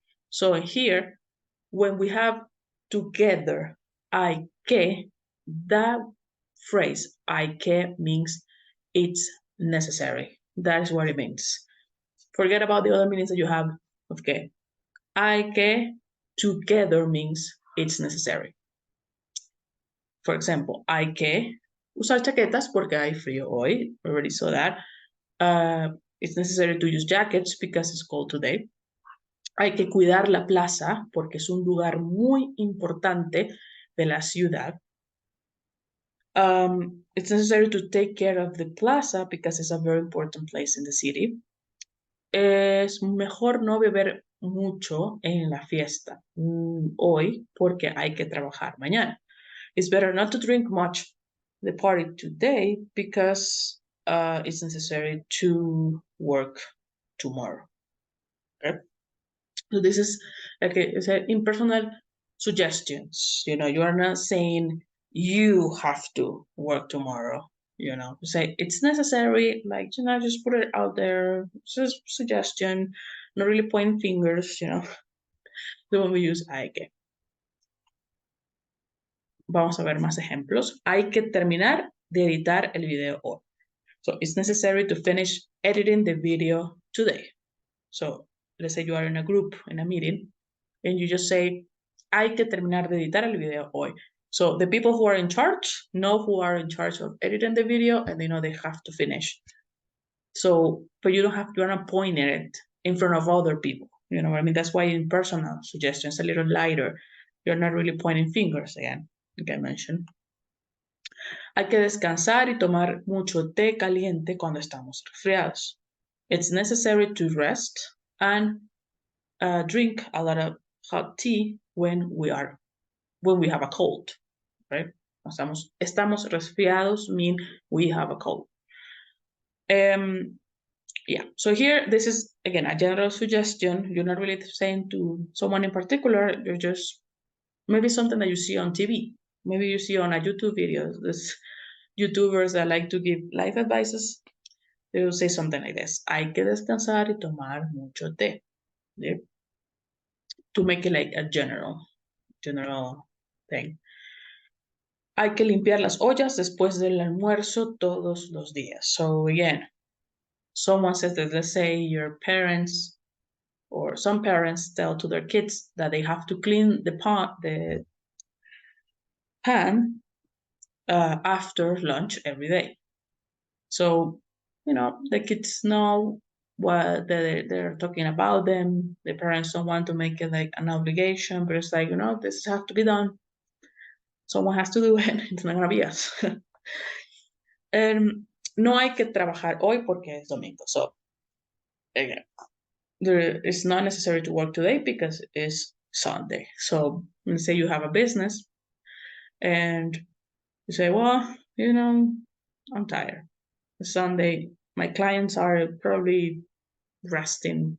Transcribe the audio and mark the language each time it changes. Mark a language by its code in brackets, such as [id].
[en] So here, when we have together [es] hay que, [en] that phrase hay que means it's necessary. That is what it means. Forget about the other meanings that you have of que. [es] Hay que [en] together means it's necessary. For example, [es] hay que usar chaquetas porque hay frío hoy. [en] We already saw that. It's necessary to use jackets because it's cold today. [es] Hay que cuidar la plaza porque es un lugar muy importante de la ciudad. [en] It's necessary to take care of the plaza because it's a very important place in the city. [es] Es mejor no beber mucho en la fiesta hoy porque hay que trabajar mañana. [en] It's better not to drink much the party today because it's necessary to work tomorrow. Okay? So this is like it's a impersonal suggestions. You are not saying you have to work tomorrow. You say it's necessary, like just put it out there. It's a suggestion, not really pointing fingers. The one we use [es] hay que. Vamos a ver más ejemplos. Hay que terminar de editar el video hoy. [en] So it's necessary to finish editing the video today. So let's say you are in a group, in a meeting, and you just say, [es] hay que terminar de editar el video hoy. [en] So the people who are in charge know who are in charge of editing the video, and they know they have to finish. So, but you're not pointing it in front of other people. You know what I mean? That's why in personal suggestions, a little lighter. You're not really pointing fingers again, like I mentioned. [es] Hay que descansar y tomar mucho té caliente cuando estamos resfriados. [en] It's necessary to rest and drink a lot of hot tea when we have a cold, right? [es] Estamos resfriados [en] mean we have a cold. Yeah, so here, this is, again, a general suggestion. You're not really saying to someone in particular, you're just, maybe something that you see on TV. Maybe you see on a YouTube video, there's YouTubers that like to give life advices. They will say something like this: [es] hay que descansar y tomar mucho té. [en] Yeah? To make it like a general thing. [es] Hay que limpiar las ollas después del almuerzo todos los días. [en] So again, someone says that, let's say your parents or some parents tell to their kids that they have to clean the pan after lunch every day. So, the kids know what they're talking about them. The parents don't want to make it like an obligation, but it's like, this has to be done. Someone has to do it. It's not gonna be us. [es] No hay que trabajar hoy porque es domingo. [en] So, again, it's not necessary to work today because it's Sunday. So, let's say you have a business and you say, well, I'm tired. It's Sunday, my clients are probably resting.